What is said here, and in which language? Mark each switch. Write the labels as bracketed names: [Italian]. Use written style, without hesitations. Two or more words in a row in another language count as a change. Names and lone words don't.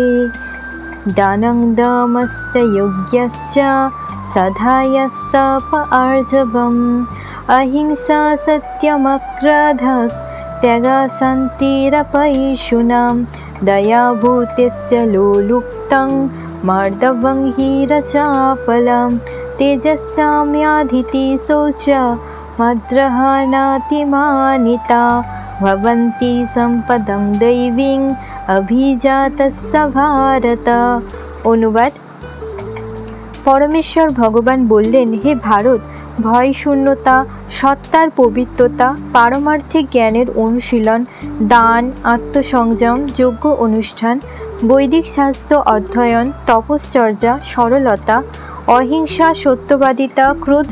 [Sanskrit] दानं दमश्च यज्ञश्च सधायस्तप आर्जवम् अहिंसा सत्यमक्रोधस्त्यागः शान्तिरपैशुनं दयाभूतेस्य लोलुप्तं मार्दवं हीरचापलं तेजस्साम्याधिति शौचा मद्रहणातिमानिता भवन्ति सम्पदं दैवीं अभिजातस्य भारत। [Bangla] অনুবাদ। পরমেশ্বর ভগবান বললেন, হে ভারত, ভয় শূন্যতা, সত্তার পবিত্রতা, পারমার্থিক জ্ঞানের অনুশীলন, দান, আত্মসংযম, যজ্ঞ অনুষ্ঠান, বৈদিক শাস্ত্র অধ্যয়ন, তপশ্চর্যা, সরলতা, অহিংসা, সত্যবাদিতা, ক্রোধ